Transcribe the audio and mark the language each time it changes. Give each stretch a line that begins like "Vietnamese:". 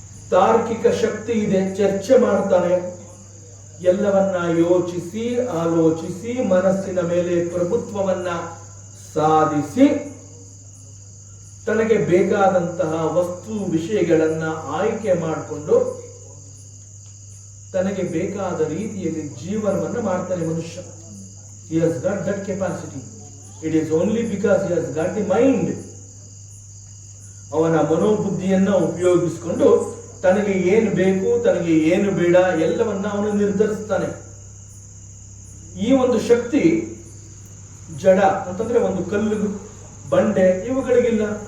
Kannada: ತಾರ್ಕಿಕ ಶಕ್ತಿ ಇದೆ, ಚರ್ಚೆ ಮಾಡ್ತಾನೆ. ಎಲ್ಲವನ್ನ ಯೋಚಿಸಿ ಆಲೋಚಿಸಿ ಮನಸ್ಸಿನ ಮೇಲೆ ಪ್ರಭುತ್ವವನ್ನ ಸಾಧಿಸಿ ತನಗೆ ಬೇಕಾದಂತಹ ವಸ್ತು ವಿಷಯಗಳನ್ನ ಆಯ್ಕೆ ಮಾಡಿಕೊಂಡು ತನಗೆ ಬೇಕಾದ ರೀತಿಯಲ್ಲಿ ಜೀವನವನ್ನು ಮಾಡ್ತಾನೆ ಮನುಷ್ಯ.
English: He has got that capacity. It is only because he has got the mind.
Kannada: ಅವನ ಮನೋಬುದ್ಧಿಯನ್ನ ಉಪಯೋಗಿಸಿಕೊಂಡು ತನಗೆ ಏನು ಬೇಕು ತನಗೆ ಏನು ಬೇಡ ಎಲ್ಲವನ್ನ ಅವನು ನಿರ್ಧರಿಸ್ತಾನೆ. ಈ ಒಂದು ಶಕ್ತಿ ಜಡ ಅಂತಂದ್ರೆ ಒಂದು ಕಲ್ಲು ಬಂಡೆ ಇವುಗಳಿಗಿಲ್ಲ.